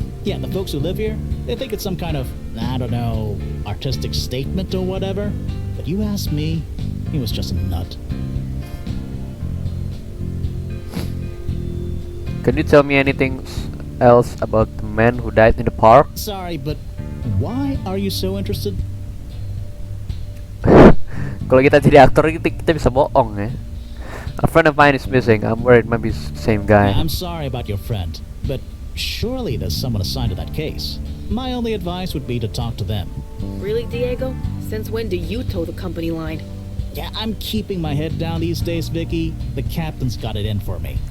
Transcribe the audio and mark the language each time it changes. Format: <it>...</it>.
<en>Yeah, the folks who live here, they think it's some kind of, I don't know, artistic statement or whatever. But you ask me, he was just a nut. Can you tell me anything else about the man who died in the park? Sorry, but why are you so interested?</en> <id>Kalau kita jadi aktor kita bisa bohong ya.</id> <en>A friend of mine is missing. I'm worried maybe it's the same guy. I'm sorry about your friend, but surely there's someone assigned to that case. My only advice would be to talk to them. Really, Diego? Since when do you toe the company line? Yeah, I'm keeping my head down these days, Vicky. The captain's got it in for me.</en>